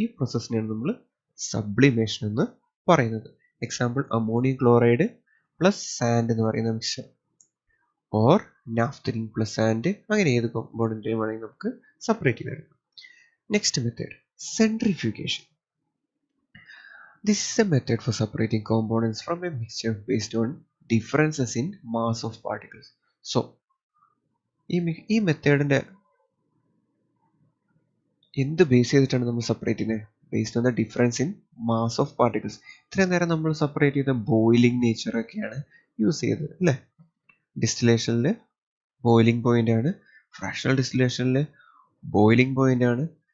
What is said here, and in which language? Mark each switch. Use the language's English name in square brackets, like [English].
[Malayalam] ഈ പ്രോസസ്സിനെയാണ് നമ്മൾ സബ്ലിമേഷൻ എന്ന് പറയുന്നത്. Example ammonium chloride plus sand എന്ന് പറയുന്ന mixer, or naphthalene plus sand, അങ്ങനെ ഏത് കോമ്പൗണ്ടിൻ്റെയും വേണമെങ്കിൽ നമുക്ക് സെപ്പറേറ്റ് ചെയ്തെടുക്കാം. Next method, centrifugation. [English] This is a method for separating components from a mixture based on differences in mass of particles. [Malayalam] So, ഈ മെത്തേഡിൻ്റെ എന്ത് base ചെയ്തിട്ടാണ് നമ്മൾ സെപ്പറേറ്റ് ചെയ്യുന്നത്? [English] Based on the difference in mass of particles. [Malayalam] ഇത്രയും നേരം നമ്മൾ separate ചെയ്ത boiling നേച്ചറൊക്കെയാണ് use ചെയ്തത് അല്ലേ? ഡിസ്റ്റിലേഷനിൽ ബോയിലിംഗ് പോയിന്റ് ആണ്, ഫ്രാക്ഷണൽ ഡിസ്റ്റിലേഷനിൽ ബോയിലിംഗ് പോയിന്റ് ആണ്.